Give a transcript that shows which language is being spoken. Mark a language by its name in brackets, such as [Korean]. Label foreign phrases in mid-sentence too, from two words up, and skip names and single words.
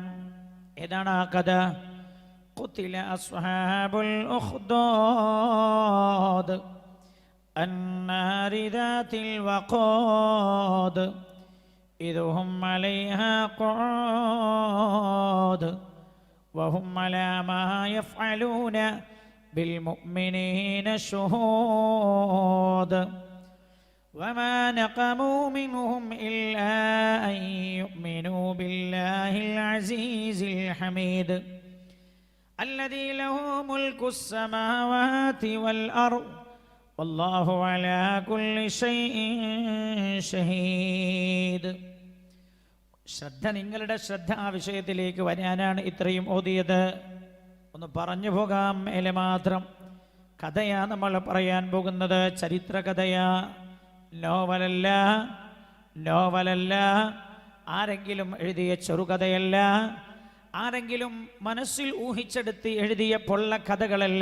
[Malayalam] ഏതാണ് ആ കഥ? [Arabic] قتل أصحاب الأخدود النار ذات الوقود إذ هم عليها قعود وهم على ما يفعلون بالمؤمنين شهود وما نقموا منهم إلا أن يؤمنوا بالله العزيز الحميد الذي له ملك السماوات والأرض والله على كل شيء شهيد. [Malayalam] ശ്രദ്ധ, നിങ്ങളുടെ ശ്രദ്ധ ആ വിഷയത്തിലേക്ക് വരാനാണ് ഇത്രയും ഓതിയത്. ഒന്ന് പറഞ്ഞു പോകാം. മേലെ മാത്രം കഥയാ നമ്മൾ പറയാൻ പോകുന്നത്. ചരിത്ര കഥയാ, നോവലല്ല, ആരെങ്കിലും എഴുതിയ ചെറുകഥയല്ല, ആരെങ്കിലും മനസ്സിൽ ഊഹിച്ചെടുത്ത് എഴുതിയ പൊള്ളക്കഥകളല്ല.